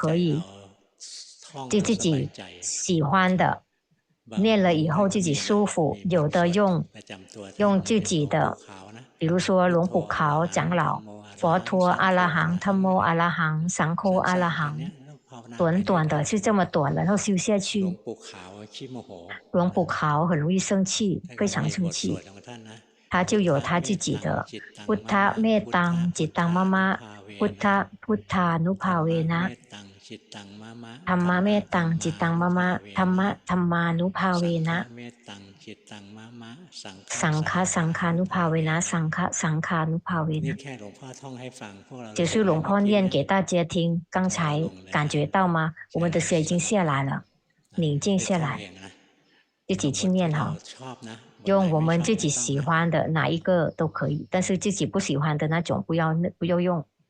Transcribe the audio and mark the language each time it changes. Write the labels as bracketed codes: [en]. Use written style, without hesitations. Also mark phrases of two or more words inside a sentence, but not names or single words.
[zh] 可以，就自己喜欢的，念了以后自己舒服，有的用自己的，比如说龙普考长老、佛陀阿拉含、tham mô阿拉含、上扣阿拉含，短短的是这么短，然后修下去。龙普考很容易生气，非常生气，他就有他自己的 [pi] พุทธเมตตังจิตตังมะมะพุทธพุทธานุภาเวนะธรรมะเมตตังจิตตังมะมะธรรมะธรรมานุภาเวนะสังฆะสังฆานุภาเวนะสังฆะสังฆานุภาเวนะ [zh] 就是龙婆念给大家听，刚才感觉到吗？我们的血已经下来了，宁静下来，自己去念哈。用我们自己喜欢的哪一个都可以，但是自己不喜欢的那种不要用。